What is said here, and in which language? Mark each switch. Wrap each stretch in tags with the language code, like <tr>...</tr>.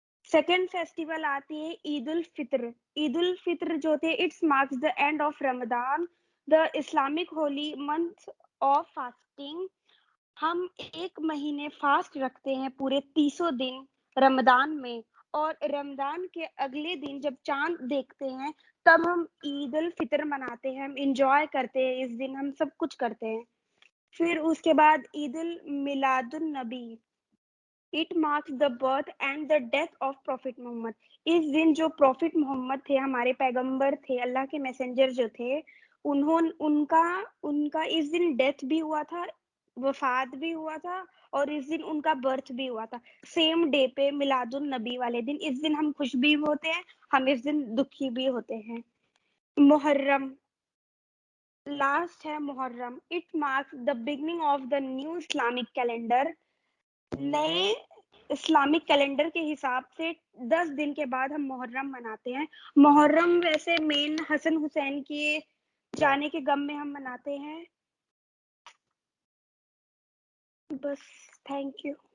<ur>Second festival آتی ہے عید الفطر.</ur> <en>Eid ul Fitr</en> <ur>جو تھے</ur> <en>It's marks the end of Ramzan the Islamic holy month of fasting.</en> <ur>ہم ایک مہینے فاسٹ رکھتے ہیں پورے 300 دن رمضان میں اور رمضان کے اگلے دن جب چاند دیکھتے ہیں تب ہم عید الفطر مناتے ہیں. ہم انجوائے کرتے ہیں اس دن ہم سب کچھ کرتے ہیں. پھر اس کے بعد عید المیلاد النبی.</ur> <en>It marks the birth and the death of Prophet Muhammad.</en> <ur>اس دن جو پروفٹ محمد تھے ہمارے پیغمبر تھے اللہ کے میسنجر جو تھے ان کا اس دن ڈیتھ بھی ہوا تھا وفات بھی ہوا تھا اور اس دن ان کا برتھ بھی ہوا تھا سیم ڈے پہ میلاد النبی والے دن. اس دن ہم خوش بھی ہوتے ہیں ہم اس دن دکھی بھی ہوتے ہیں. محرم لاسٹ ہے محرم.</ur> <en>It marks the beginning of the new Islamic calendar.</en> <ur>نئے اسلامک کیلنڈر کے حساب سے 10 دن کے بعد ہم محرم مناتے ہیں. محرم ویسے مین حسن حسین کے جانے کے غم میں ہم مناتے ہیں. بس</ur> <en>Thank you.</en>